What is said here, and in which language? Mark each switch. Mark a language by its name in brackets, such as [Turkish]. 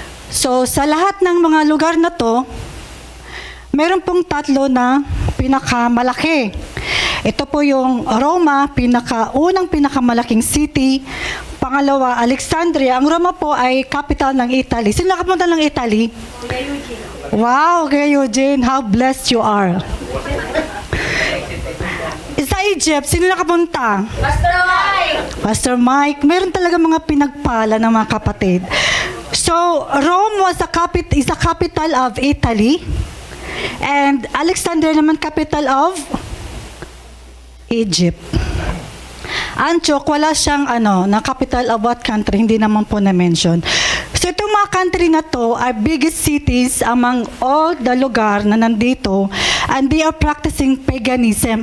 [Filipino] So, sa lahat ng mga lugar na to, meron pong tatlo na pinakamalaki. Ito po yung Roma, unang pinakamalaking city. Pangalawa, Alexandria. Ang Roma po ay capital ng Italy. Sino nakapunta ng Italy? Kuya Eugene. [English] Wow, Kuya Eugene, how blessed you are. [Filipino] Sa Egypt, sino nakapunta? Pastor Mike. Pastor Mike. Meron talaga mga pinagpala ng mga kapatid. [English] So, Rome is a capital of Italy. And Alexandria naman capital of Egypt. [Filipino] Antioch, wala siyang na [English] capital of what country, [Filipino] hindi naman po na-mention. So itong mga country na to [English] are biggest cities among all the [Filipino] lugar na nandito, [English] and they are practicing paganism.